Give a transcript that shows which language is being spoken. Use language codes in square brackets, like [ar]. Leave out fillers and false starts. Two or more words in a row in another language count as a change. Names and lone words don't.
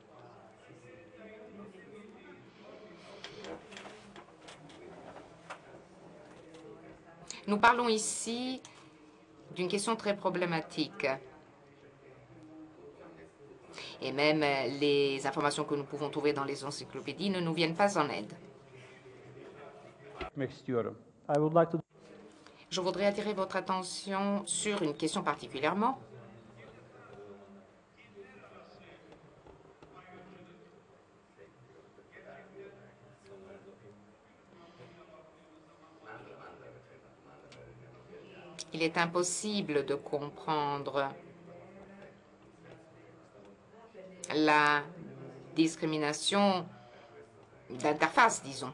[fr] Nous parlons ici d'une question très problématique. Et même les informations que nous pouvons trouver dans les encyclopédies ne nous viennent pas en aide. [tr] etmek istiyorum. [en] I would like to [fr] Je voudrais attirer votre attention sur une question particulièrement. Il est impossible de comprendre la discrimination d'interface, disons.